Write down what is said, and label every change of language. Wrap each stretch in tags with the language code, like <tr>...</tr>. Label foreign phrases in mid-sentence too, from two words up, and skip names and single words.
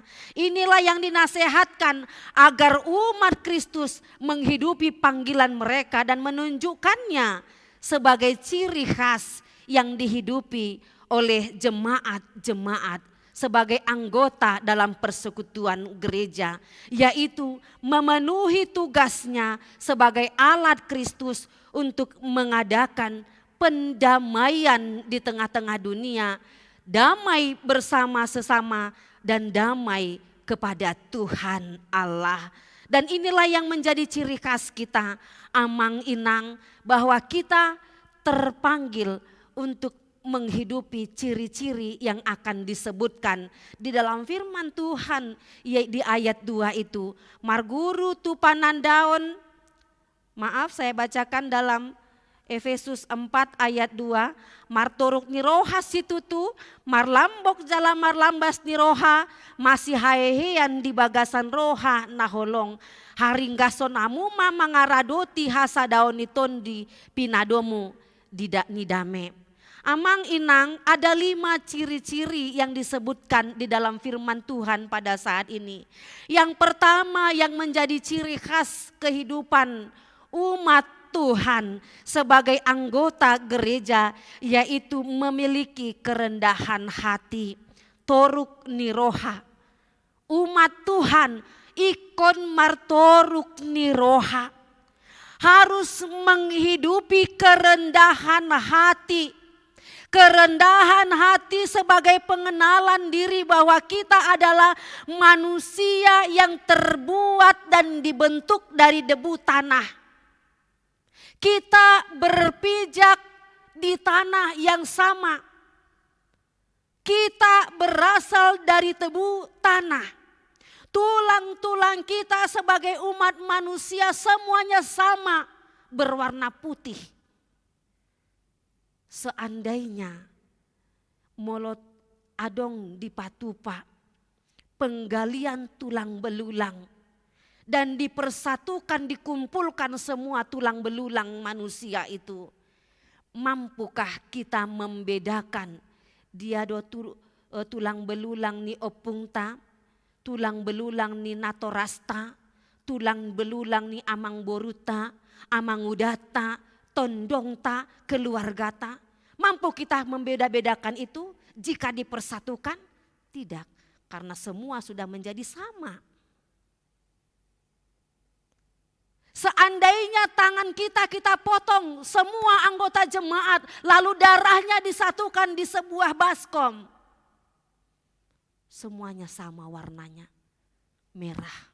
<id>Inilah yang dinasehatkan agar umat Kristus menghidupi panggilan mereka dan menunjukkannya sebagai ciri khas yang dihidupi oleh jemaat-jemaat sebagai anggota dalam persekutuan gereja, yaitu memenuhi tugasnya sebagai alat Kristus untuk mengadakan pendamaian di tengah-tengah dunia, damai bersama sesama dan damai kepada Tuhan Allah. Dan inilah yang menjadi ciri khas kita,</id> <bbc>amang inang,</bbc> <id>bahwa kita terpanggil untuk menghidupi ciri-ciri yang akan disebutkan di dalam firman Tuhan di ayat 2 itu.</id> <bbc>Marguru tu panandaon,</bbc> <id>maaf saya bacakan dalam Efesus 4 ayat 2.</id> <bbc>Martoruk niroha situtu, marlambok jala marlambas niroha, masih haehean di bagasan roha naholong. Haringgason amuma mangaradoti hasadaon itondi pinadomu nidame. Amang inang,</bbc> <id>ada 5 ciri-ciri yang disebutkan di dalam firman Tuhan pada saat ini. Yang pertama yang menjadi ciri khas kehidupan umat Tuhan sebagai anggota gereja, yaitu memiliki kerendahan hati.</id> <bbc>Toruk niroha.</bbc> <id>Umat Tuhan</id> <bbc>ikon martoruk niroha.</bbc> <id>Harus menghidupi kerendahan hati. Kerendahan hati sebagai pengenalan diri bahwa kita adalah manusia yang terbuat dan dibentuk dari debu tanah. Kita berpijak di tanah yang sama. Kita berasal dari debu tanah. Tulang-tulang kita sebagai umat manusia semuanya sama, berwarna putih. Seandainya</id> <bbc>molot adong di patupa,</bbc> <id>penggalian tulang belulang, dan dipersatukan, dikumpulkan semua tulang belulang manusia itu. Mampukah kita membedakan dia tulang belulang</id> <bbc>ni opungta,</bbc> <id>tulang belulang</id> <bbc>ni natorasta,</bbc> <id>tulang belulang</id> <bbc>ni amang boruta, amang udata, tondongta, keluargata?</bbc> <id>Mampu kita membeda-bedakan itu jika dipersatukan? Tidak, karena semua sudah menjadi sama. Seandainya tangan kita potong semua anggota jemaat, lalu darahnya disatukan di sebuah baskom, semuanya sama warnanya, merah.</id>